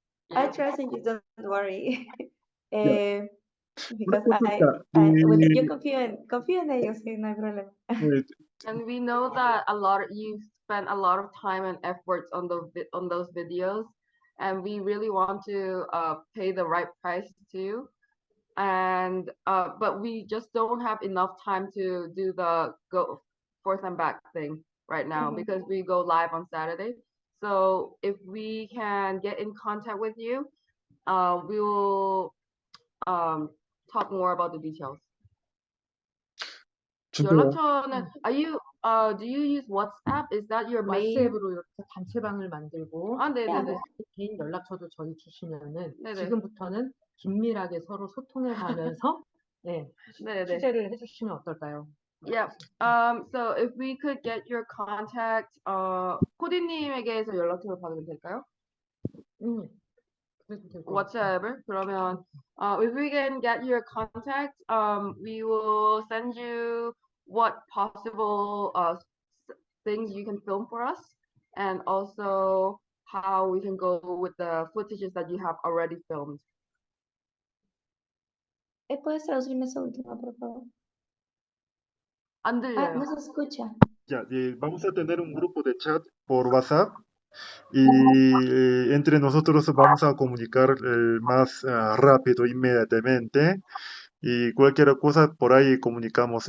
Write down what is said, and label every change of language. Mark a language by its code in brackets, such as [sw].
[en] I trust in you, don't worry. Ya, Eh, because [ko] 그렇다. [es] yo confío en ellos, sí, no hay problema. [en] And we know that you spend a lot of time and efforts on those videos, and we really want to pay the right price too. And but we just don't have enough time to do the go forth and back thing right now Mhm. because we go live on Saturday. So if we can get in contact with you, we will talk more about the details. [ko] 준비요. 연락처는 [en] do you use WhatsApp? Is that your main? [ko] 왓츠앱으로 이렇게 단체방을 만들고 아, 네네네. 개인 연락처도 저희 주시면은 네네. 지금부터는 긴밀하게 서로 소통해 가면서 네, 네네. 취재를 해주시면 어떨까요? [en] Yeah. So if we could get your contact, [ko] 코디님에게서 연락처를 받으면 될까요? 그래도 될 것 같아요. WhatsApp을? 그러면, [en] if we can get your contact, we will send you what possible things you can film for us, and also how we can go with the footages that you have already filmed. [es] ¿Puedes traducirme esa última, por favor? [ko] 안 들려요. [es] No se escucha. Ya, vamos a tener un grupo de chat por WhatsApp y entre nosotros vamos a comunicar más rápido, inmediatamente, y cualquier cosa por ahí comunicamos.